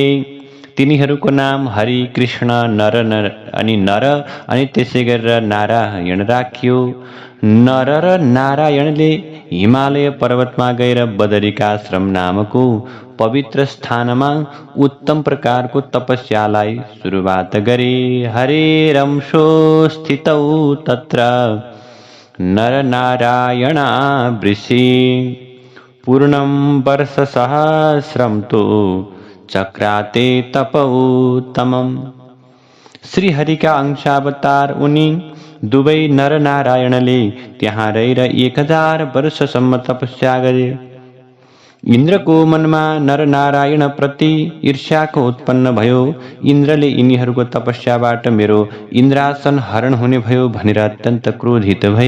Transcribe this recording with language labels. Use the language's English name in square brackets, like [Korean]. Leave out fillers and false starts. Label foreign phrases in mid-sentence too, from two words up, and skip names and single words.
[Nepali] तिनीहरूको नाम हरि, कृष्ण, नर अनि त्यसै गरेर नारायण राखियो। नर र नारायणले हिमालय पर्वतमा गएर बदरिकाश्रम नामको पवित्र स्थानमा उत्तम प्रकारको तपस्यालाई सुरुवात गरे। [Sanskrit] हरेरंशो स्थितौ तत्र नर नारायणा वृषि पूर्णं वर्षसहस्रं तु चक्राते तपोत्तमम्। [Nepali] श्री हरिका अंशावतार उनी दुवै नर नारायणले त्यहाँ रहेर 1000 वर्षसम्म तपस्या गरे। इन्द्रको मनमा नर नारायण प्रति ईर्ष्याको उत्पन्न भयो। इन्द्रले यिनीहरूको तपस्याबाट मेरो इन्द्रासन हरण हुने भयो भनेर अत्यन्त क्रोधित भए।